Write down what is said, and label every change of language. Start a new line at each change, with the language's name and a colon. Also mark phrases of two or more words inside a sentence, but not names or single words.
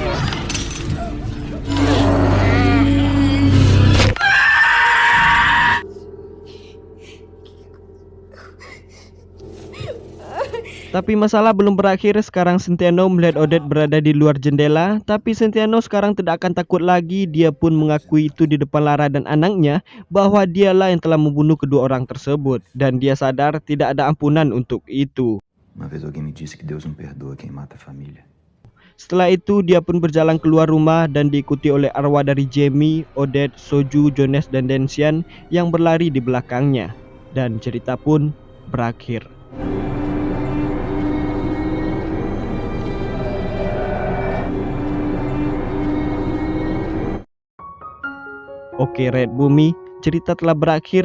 Indonesian: Tapi masalah belum berakhir. Sekarang Sentiano melihat Odette berada di luar jendela. Tapi Sentiano sekarang tidak akan takut lagi. Dia pun mengakui itu di depan Lara dan anaknya bahwa dialah yang telah membunuh kedua orang tersebut. Dan dia sadar tidak ada ampunan untuk itu.
Portuguese: Uma vez alguém me disse que Deus não perdoa quem mata a família.
Indonesian: Setelah itu dia pun berjalan keluar rumah dan diikuti oleh arwah dari Jamie, Odette, Soju, Jones, dan Densian yang berlari di belakangnya. Dan cerita pun berakhir. Oke Red Bumi, cerita telah berakhir.